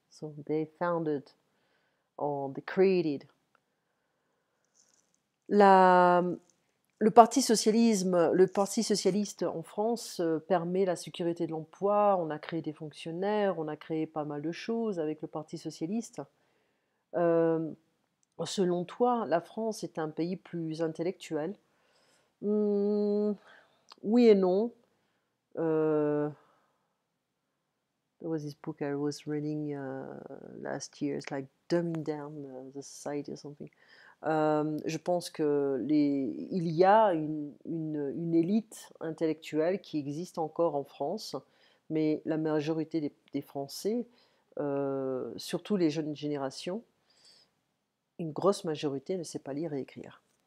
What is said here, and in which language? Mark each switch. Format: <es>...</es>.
<en>So they founded or they created.</en> <fr>Le Parti socialiste en France permet la sécurité de l'emploi. On a créé des fonctionnaires, on a créé pas mal de choses avec le Parti socialiste. Selon toi, la France est un pays plus intellectuel? Oui et non.</fr> <en>There was this book I was reading last year. It's like dumbing down the society or something.</en> <fr>Je pense que il y a une élite intellectuelle qui existe encore en France, mais la majorité des Français, surtout les jeunes générations, une grosse majorité ne sait pas lire et écrire.</fr>